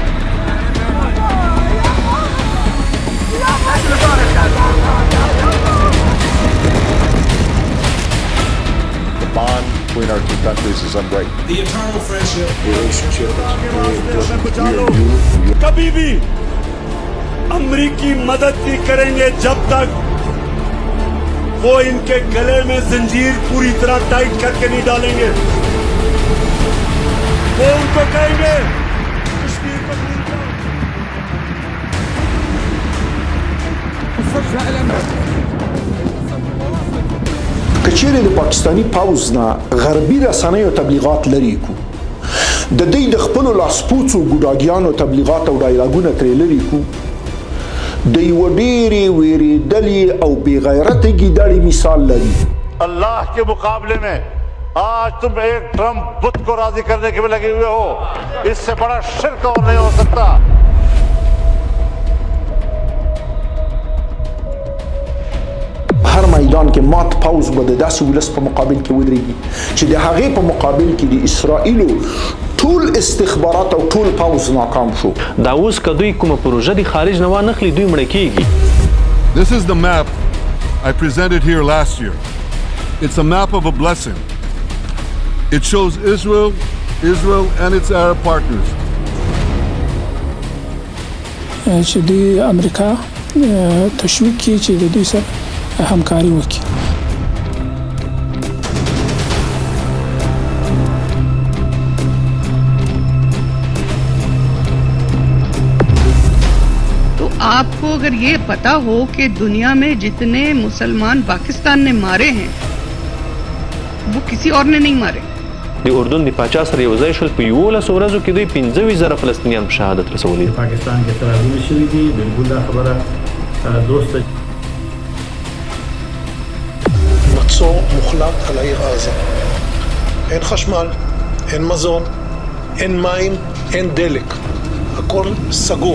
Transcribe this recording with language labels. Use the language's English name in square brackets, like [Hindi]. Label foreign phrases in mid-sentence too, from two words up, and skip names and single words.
[English] The bond between our two countries is unbreakable. The eternal friendship. Relationship is very important. We are you. [Urdu] کبھی بھی امریکی مدد نہیں کریں گے جب تک وہ ان کے گلے میں زنجیر پوری طرح ٹائٹ کر کے نہیں ڈالیں گے. وہ ان کو کہیں گے کشمیر کو بھول جاؤ. [Pashto] کچېرې د پاکستاني پوځ نه غربي رسنیو تبلیغات لرې کو د دوی د خپلو لاسپوڅو ګوډاګیانو تبلیغات او ډایلاګونه ترې لرې کو د یوه ډېرې وېرېدلې او بې غیرته ګیدړې مثال لري [Urdu] اللہ کے مقابلے میں آج تم ایک ٹرمپ بت کو راضی کرنے کے لیے لگے ہوئے ہو، اس سے بڑا شرک اور نہیں ہو سکتا. [Pashto] هر میدان کې مات پوځ به د داسې ولس په مقابل کې ودرېږي چې د هغې په مقابل کې د اسرائیلو ټول استخبارات او ټول پوځ ناکام شو. دا اوس که دوی کومه پروژه د خارج نه وانخلي دوی مړه کېږي. [English] This is the map I presented here last year. It's a map of a blessing. It shows Israel and its Arab partners. [Pashto] چې د امریکا تشویق کوي چې د دوی سره همکاري وکړي. [Urdu] تو آپ کو اگر یہ پتا ہو کہ دنیا میں جتنے مسلمان پاکستان نے مارے ہیں وہ کسی اور نے نہیں مارے. [Pashto] د اردن د پاچا سره یو ځای شول په 11 ورځو کې دوی 15,000 فلسطینیان په شهادت رسولي. پاکستان کې ترازو شوی دی بالکل دا خبره دوست [Hebrew] מצור מוחלט על העיר עזה. אין חשמל, אין מזון, אין מים, אין דלק. הכל סגור.